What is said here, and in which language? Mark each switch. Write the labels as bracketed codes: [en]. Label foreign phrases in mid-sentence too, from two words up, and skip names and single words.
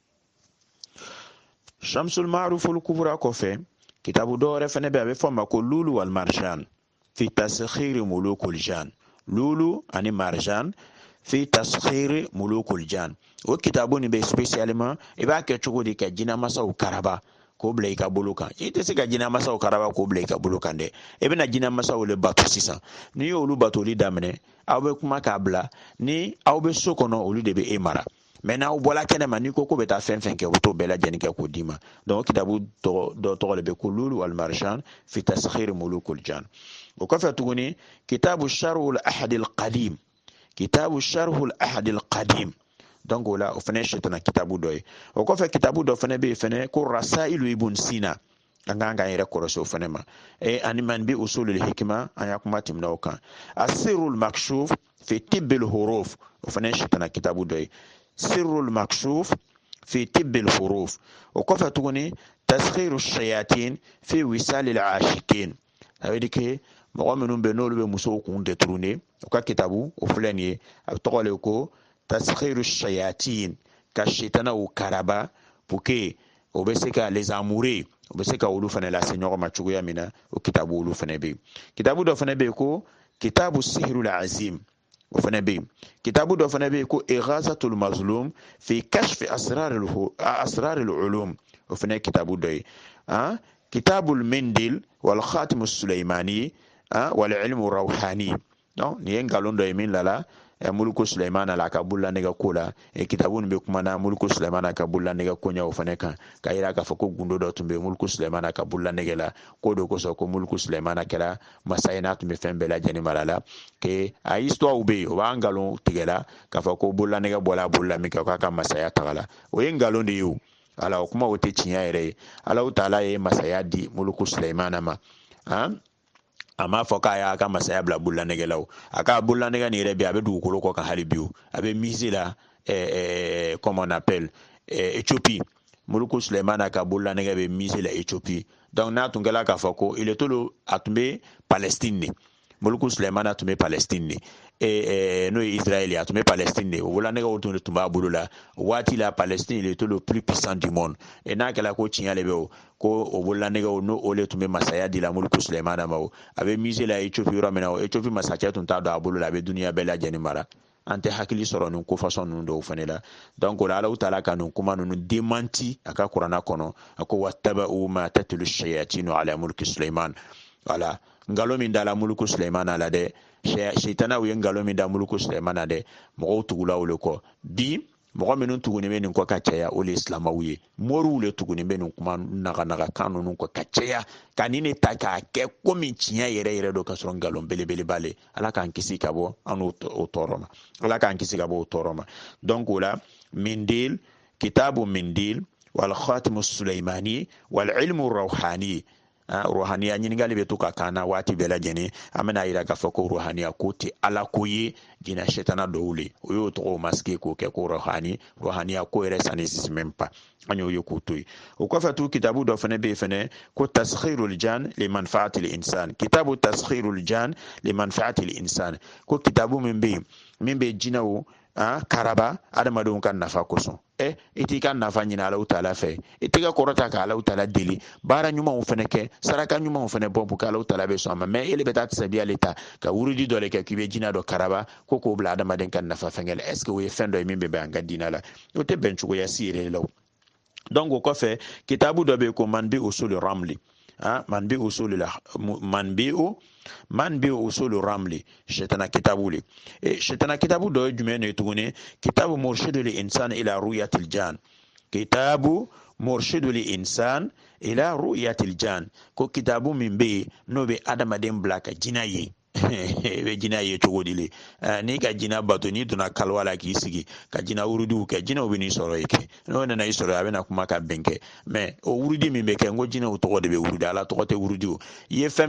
[bm] shamsul ma'ruful kubra kɔfɛ kitabu dɔ wɛrɛ fana bɛ a bɛ fɔ ma ko lulu wal marjan fi taskhir mulukul jan lulu ani marjan fi taskhir mulukul jan o kitabu ni be spécialement i b'a kɛ cogo di ka jinamasaw karaba k'o bila i ka bolo kan i tɛ se ka jinamasaw karaba k'o bila i ka bolo kan dɛ i bɛna jinamasaw le bato sisan n'i y'olu batoli daminɛ aw bɛ kuma k'a bila ni aw bɛ so kɔnɔ olu de bɛ e mara mais n'aw bɔla kɛnɛma n'i ko bɛ taa fɛn fɛn kɛ o t'o bɛɛ lajɛlen kɛ k'o d'i ma donc kitabu dɔ tɔgɔ le bɛ ko lulu wal marjan fi taskhir mulukul jan o kɔfɛ tuguni kitabu sharhul ahad al qadim kitabu sharhul ahad al qadim donc o la o fana ye sitana kitabu dɔ ye o kɔfɛ kitabu dɔ fana bɛ yen fana ko rasailu ibn sina an k'an k'an yɛrɛ kɔrɔsi o fana ma ani man bi usulul hikma an y'a kuma tɛmɛna o kan asirul makshuf fi tibbil huruf o fana ye sitana kitabu dɔ ye sirul makshuf fi tibbil huruf o kɔfɛ tuguni taskhiru shayatin fi wisalil ashikin [fr] ça veut dire que [bm] mɔgɔ minnu bɛ n'olu bɛ musow kun détourner o ka kitabu o filɛ nin ye a bɛ tɔgɔ le ko taskhiru shayatin ka shitanaw karaba [fr] pour que [bm] o bɛ se ka [fr] les amourer [bm] o bɛ se ka olu fana lase ɲɔgɔn ma cogoya min na o kitabu olu fana bɛ yen kitabu dɔ fana bɛ yen ko kitabu sihirul azim o fana bɛ yen kitabu dɔ fana bɛ yen ko ighazatul mazlum fi kashfi asrarul ulum o fana ye kitabu dɔ ye kitabul mindil wal khatim sulaimani wal ilmu rawhani donc nin ye nkalon dɔ ye min lala muluku sulaimana la ka bulla nega ko la kitabu nin bɛ kuma na muluku sulaimana ka bulla nega ko ɲa o fana kan ka yira k'a fɔ ko gundo dɔ tun bɛ muluku sulaimana ka bulla nege la ko do kosɔn ko muluku sulaimana kɛra masa ye n'a tun bɛ fɛn bɛɛ lajɛlen mara la ke a histoire bɛ yen o b'a nkalon tigɛ la k'a fɔ ko bulla nege bɔla a bolo la min kɛ k'a ka masaya taga la o ye nkalon de ye o ala o kuma o tɛ tiɲɛ yɛrɛ ye ala ta'ala ye masaya di muluku sulaimana ma a m'a fɔ k'a y'a ka masaya bila bololanɛgɛ la o a ka bololanɛgɛ nin yɛrɛ bi a bɛ dugukolo kɔ kan hali bi o a bɛ mise la [fr] comme on appelle [bm] Éthiopie muluku sulaimana ka bololanɛgɛ bɛ mise la Éthiopie donc n'a tun kɛla k'a fɔ ko [fr] il est [bm] tolo a tun bɛ Palestine de muluku sulaimana tun bɛ Palestine de n'o ye Israël ye a tun bɛ Palestine de o bololanɛgɛw tun b'a bolo la o waati la Palestine [fr] il était le plus puissant du monde [bm] n'a kɛla ko tiɲɛ de bɛ o ko o bololanɛgɛw n'o o le tun bɛ masaya di la muluku sulaimana ma o a bɛ mise la Éthiopie yɔrɔ min na o Éthiopie masakɛ tun t'a dɔn a bolo la a bɛ duniya bɛɛ lajɛlen mara an tɛ hakili sɔrɔ nin ko fasɔn ninnu dɔw fana la donc o la Alahu taala ka nin kuma ninnu démenti a ka kuranna kɔnɔ a ko [ar] واتبعوا ما تتلوا الشياطين على ملك سليمان [bm] voilà ngalon min dala muluku sulaimana la dɛ shaytanaw ye ngalon min da muluku sulaimana dɛ mɔgɔw tugula o le kɔ bi mɔgɔ minnu tuguni bɛ nin kɔ ka caya o le silamaw ye moriw le tuguni bɛ nin kuma naganaga kan ninnu kɔ ka caya ka nin ne ta k'a kɛ komi tiɲɛ yɛrɛ yɛrɛ don ka sɔrɔ ngalon belebeleba le ala k'an kisi ka bɔ an o tɔɔrɔ ma ala k'an kisi ka bɔ o tɔɔrɔ ma donc o la mindil kitabu mindil wal khatimu sulaimani wal ilmu rawhani ruhaniya ɲininkali bɛ to ka kana waati bɛɛ lajɛlen an bɛna yira k'a fɔ ko ruhaniya ko tɛ ala ko ye jinɛ shetana dɔw le o y'o tɔgɔ masike k'o kɛ ko ruhaniya ko yɛrɛ [fr] ça n'existe même pas [bm] an y'o ye k'o to yen o kɔfɛ tu kitabu dɔ fɛnɛ bɛ yen fɛnɛ ko taskhirul jan limanfaatil insan kitabu taskhirul jan limanfaatil insan ko kitabu min bɛ yen min bɛ jinɛw karaba adamadenw ka nafa kosɔn i t'i ka nafa ɲini Alahu Taala fɛ i t'i ka kɔrɔta ka Alahu Taala deli baara ɲumanw fɛnɛ kɛ saraka ɲumanw fɛnɛ bɔ [fr] pour que [bm] Alahu Taala bɛ sɔn a ma mais ele bɛ taa tasabiya le ta ka wurudi dɔ le kɛ k'i bɛ jinɛ dɔ karaba ko k'o bila adamaden ka nafa fɛngɛ la [fr] est ce que [bm] o ye fɛn dɔ ye min bɛ bɛn an ka diinɛ la o tɛ bɛn cogoya si yɛrɛ la o donc o kɔfɛ kitabu dɔ bɛ yen ko manbi usul ramli manbi usul ramli shetana kitabu le shetana kitabu dɔ ye jumɛn ye tuguni kitabu murshidul insan ila ru'yatil jan kitabu murshidul insan ila ru'yatil jan ko kitabu min bɛ yen n'o bɛ adamaden bila ka jinɛ ye i bɛ jinɛ ye cogo di le n'i ka jinɛ bato n'i donna kaliwa la k'i sigi ka jinɛ wurudiw kɛ jinɛw bɛ n'i sɔrɔ yen kɛ n'o nana i sɔrɔ a bɛna kuma ka bɛn kɛ mais o wurudi min bɛ kɛ n ko jinɛw tɔgɔ de bɛ wurudi ala tɔgɔ tɛ wurudi o i ye fɛn